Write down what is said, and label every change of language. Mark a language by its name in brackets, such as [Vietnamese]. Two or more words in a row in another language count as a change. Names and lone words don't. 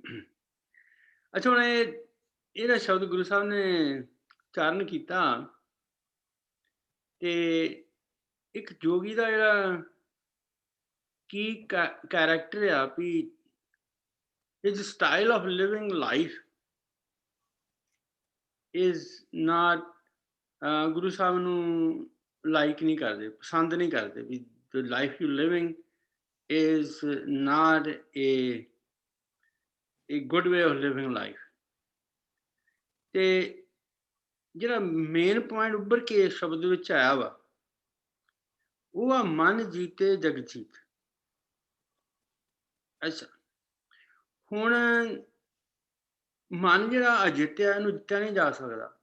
[Punjabi] ਅੱਛਾ, ਹੁਣ ਇਹਦਾ ਸ਼ਬਦ ਗੁਰੂ ਸਾਹਿਬ ਨੇ ਉਚਾਰਨ ਕੀਤਾ ਤੇ ਇੱਕ ਜੋਗੀ ਦਾ ਜਿਹੜਾ ਕੀ ਕੈਰੈਕਟਰ ਆ, ਵੀ [English] his style of living life is not [Punjabi] ਗੁਰੂ ਸਾਹਿਬ ਨੂੰ ਲਾਈਕ ਨਹੀਂ ਕਰਦੇ, ਪਸੰਦ ਨਹੀਂ ਕਰਦੇ। [English] ਵੀ the life you living is not a good way of living life। [Punjabi] ਤੇ ਜਿਹੜਾ ਮੇਨ ਪੁਆਇੰਟ ਉੱਭਰ ਕੇ ਇਸ ਸ਼ਬਦ ਵਿੱਚ ਆਇਆ ਵਾ, ਉਹ ਆ ਮਨ ਜੀਤੇ ਜਗ ਜੀਤ। ਅੱਛਾ, ਹੁਣ ਮਨ ਜਿਹੜਾ ਅਜਿੱਤਿਆ, ਇਹਨੂੰ ਜਿੱਤਿਆ ਨਹੀਂ ਜਾ ਸਕਦਾ।